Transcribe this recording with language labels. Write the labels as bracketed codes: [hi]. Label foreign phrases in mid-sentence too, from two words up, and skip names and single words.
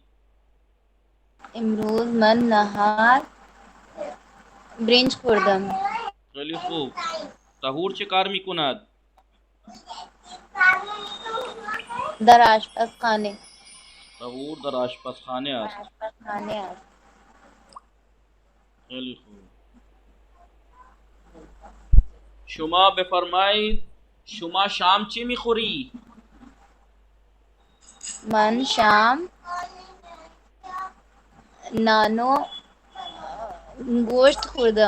[fa] امروز من نهار برنج خوردم. [hi] चलिए खूब। [fa] طاهر چه کار می‌کند, در آشپزخانه, طاهر در آشپزخانه است. آشپزخانه است. [hi] चलिए खूब। [fa] شما بفرمایید شما شام چی می‌خوری, من شام نان و گوشت خوردم.